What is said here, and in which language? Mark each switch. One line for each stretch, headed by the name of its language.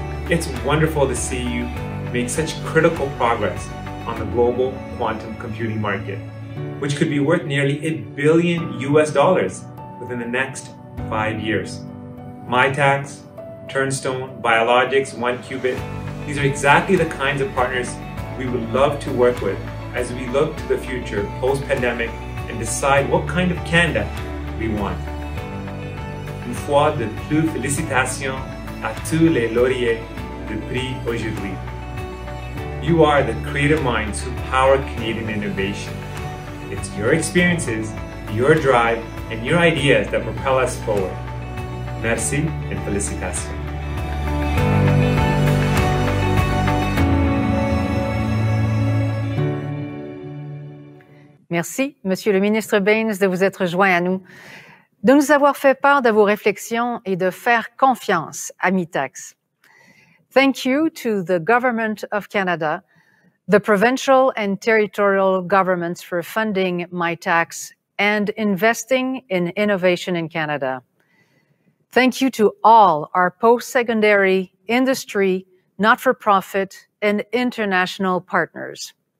English: It's wonderful to see you make such critical progress on the global quantum computing market, which could be worth nearly $1 billion within the next 5 years. Mitacs, Turnstone, Biologics, 1Qubit, these are exactly the kinds of partners we would love to work with as we look to the future post-pandemic and decide what kind of Canada we want.
French: Une fois de plus, félicitations à tous les lauréats du prix aujourd'hui.
English: You are the creative minds who power Canadian innovation. It's your experiences, your drive, and your ideas that propel us forward.
French: Merci et félicitations. Merci, Monsieur le ministre Baines, de vous être joint à nous, de nous avoir fait part de vos réflexions et de faire confiance à Mitacs.
English: Thank you to the Government of Canada, the provincial and territorial governments for funding Mitacs and investing in innovation in Canada. Thank you to all our post-secondary, industry, not-for-profit, and international partners.